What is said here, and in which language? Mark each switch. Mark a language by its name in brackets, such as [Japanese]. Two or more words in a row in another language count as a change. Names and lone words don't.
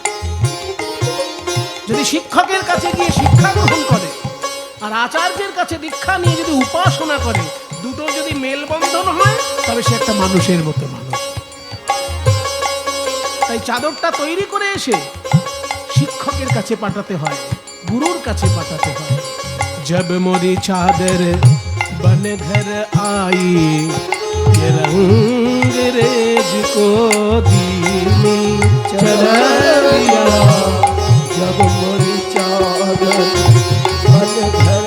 [Bangla] যদি শিক্ষকের কাছে গিয়ে শিক্ষা গ্রহণ করে আর আচার্যের কাছে দীক্ষা নিয়ে যদি উপাসনা করে, দুটো যদি মেলবন্ধন হয় তবে সে একটা মানুষের মতো মানুষ। তাই চাদরটা তৈরি করে এসে শিক্ষকের কাছে পাঠাতে হয়, গুরুর কাছে পাঠাতে হয়। [Hindi] जब मोरी चादर बन घर आई, ये रंग रेज को दीनी चरैया। जब मोरी चादर बन